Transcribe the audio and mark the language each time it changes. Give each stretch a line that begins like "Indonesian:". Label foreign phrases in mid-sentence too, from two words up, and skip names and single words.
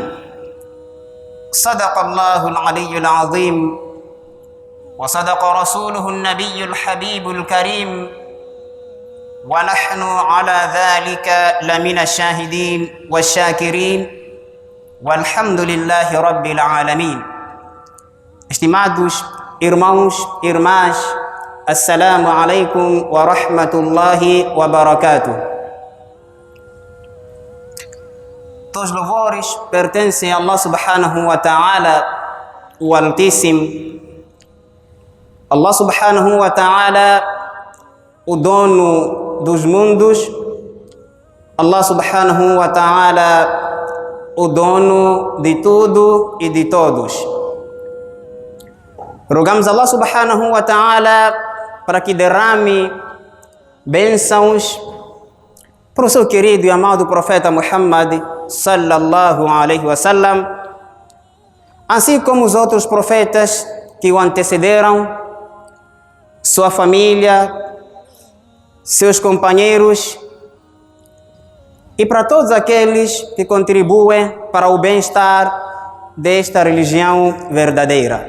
Arabic: صدق الله العلي العظيم وصدق رسوله النبي الحبيب الكريم ونحن على ذلك لمن الشاهدين والشاكرين والحمد لله رب العالمين.
Portuguese: Estimados irmãos e irmãs,
Arabic: السلام عليكم ورحمة الله وبركاته.
Portuguese: Todos os louvores pertencem a Allah
Arabic: سبحانه وتعالى,
Portuguese: o Altíssimo.
Arabic: Allah سبحانه وتعالى,
Portuguese: o dono dos mundos,
Arabic: Allah سبحانه وتعالى,
Portuguese: o dono de tudo e de todos. Rogamos Allah
Arabic: سبحانه وتعالى
Portuguese: para que derrame bênçãos para o seu querido e amado profeta Muhammad
Arabic: صلى الله عليه وسلم,
Portuguese: assim como os outros profetas que o antecederam, sua família, seus companheiros e para todos aqueles que contribuem para o bem-estar desta religião verdadeira.